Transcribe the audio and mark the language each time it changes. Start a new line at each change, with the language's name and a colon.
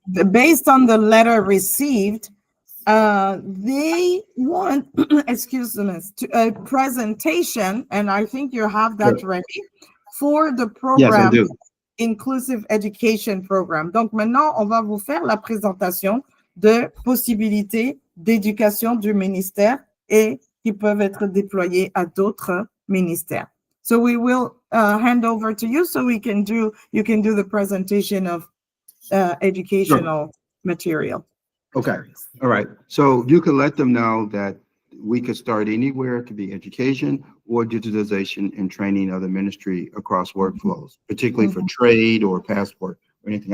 English: based on the letter received, they want, excuse me, a presentation, and I think you have that ready, for the program. Yes, I do. Inclusive Education Program.
French: Donc, maintenant, on va vous faire la présentation de possibilités d'éducation du ministère et qui peuvent être déployées à d'autres ministères.
English: So we will hand over to you so you can do the presentation of educational material. Okay. All right. So you can let them know that we could start anywhere. It could be education or digitalization and training of the ministry across workflows, particularly for trade or passport or anything.